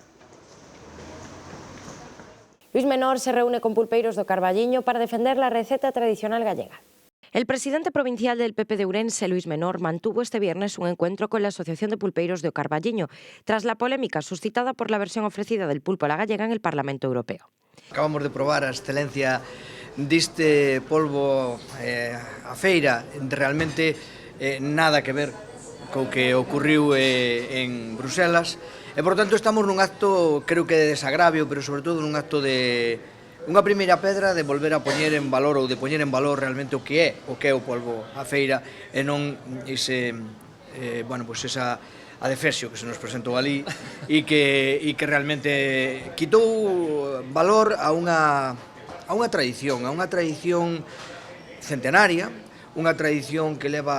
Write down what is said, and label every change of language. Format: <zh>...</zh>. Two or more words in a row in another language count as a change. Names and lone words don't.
<es>Luís Menor se reúne con pulpeiros do Carballiño para defender la receta tradicional gallega. El presidente provincial del PP de Ourense, Luís Menor, mantuvo este viernes un encuentro con la Asociación de Pulpeiros de O Carballiño, tras la polémica suscitada por la versión ofrecida del pulpo a la gallega en el Parlamento Europeo.</es> <gl>Acabamos de probar a excelencia deste polvo a feira, realmente nada que ver co que ocurriu en Bruselas, e, por tanto, estamos nun acto, creo que de desagravio, pero sobre todo nun acto de unha primeira pedra de volver a poñer en valor ou de poñer en valor realmente o que é o polvo a feira e non ese, esa adefesio que se nos presentou ali e que realmente quitou valor a unha tradición centenaria, unha tradición que</gl>